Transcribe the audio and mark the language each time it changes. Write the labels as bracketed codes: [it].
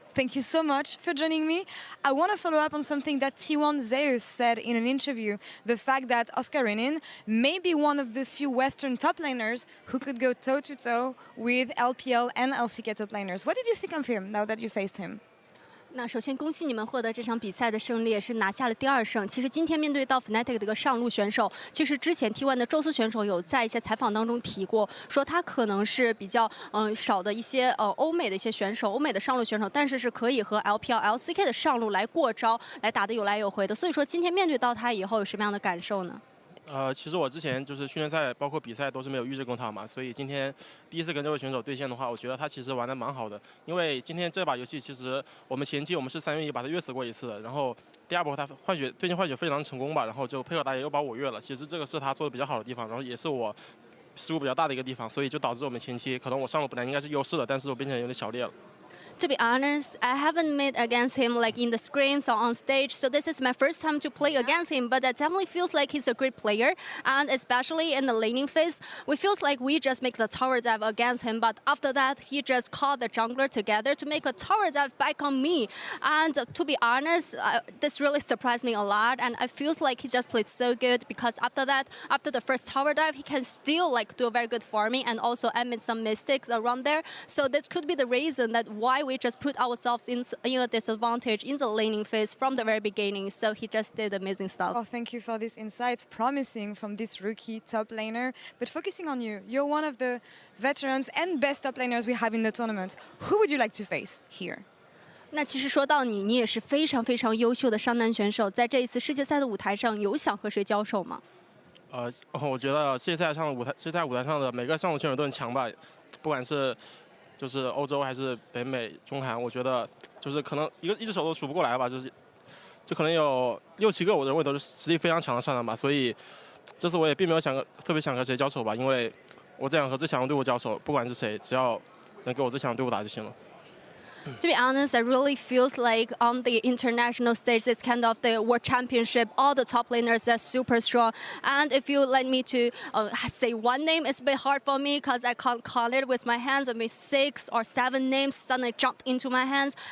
[en] Thank you so much for joining me. I want to follow up on something that T1 Zeus said in an interview, the fact that Oscar Renin may be one of the few Western top laners who could go toe-to-toe with LPL and LCK top laners. What did you think of him now that you faced him? [zh] 那首先恭喜你们获得这场比赛的胜利，也是拿下了第2胜。其实今天面对到 FNATIC 的一个上路选手，其实之前 T1 的宙斯选手有在一些采访当中提过，说他可能是比较少的一些欧美的一些选手，欧美的上路选手，但是是可以和 LPL、LCK 的上路来过招，来打得有来有回的。所以说今天面对到他以后有什么样的感受呢？其实我之前就是训练赛，包括比赛都是没有预制攻他嘛，所以今天第一次跟这位选手对线的话，我觉得他其实玩得蛮好的。因为今天这把游戏其实我们前期我们是3v1把他虐死过一次的，然后第2波他对线换血非常成功吧，然后就配合打野又把我虐了。其实这个是他做的比较好的地方，然后也是我失误比较大的一个地方，所以就导致我们前期可能我上路本来应该是优势的，但是我变成有点小劣了。 [en] To be honest, I haven't met against him like in the scrims or on stage, so this is my first time to play against him, but that definitely feels like he's a great player, and especially in the laning phase, we feels like we just make the tower dive against him, but after that, he just called the jungler together to make a tower dive back on me, and to be honest, this really surprised me a lot, and I feels like he just played so good, because after that, after the first tower dive, he can still like do a very good farming, and also admit some mistakes around there, so this could be the reason that why we just put ourselves in a disadvantage in the laning phase from the very beginning. So he just did amazing stuff. Oh, thank you for these insights, promising from this rookie top laner. But focusing on you, you're one of the veterans and best top laners we have in the tournament. Who would you like to face here? [zh] 那其实说到你，你也是非常非常优秀的上单选手，在这一次世界赛的舞台上，有想和谁交手吗？我觉得世界赛舞台上的每个上路选手都很强吧，不管是 就是欧洲还是北美、中韩，我觉得就是可能一只手都数不过来吧，就可能有6、7个，我认为都是实力非常强的上单吧。所以这次我也并没有特别想和谁交手吧，因为我只想和最强的队伍交手，不管是谁，只要能给我最强的队伍打就行了。 [en] To be honest, I really feels like on the international stage, it's kind of the world championship. All the top laners are super strong. And if you let me to say one name, it's a bit hard for me because I can't call it with my hands. I mean, 6 or 7 names suddenly jumped into my hands.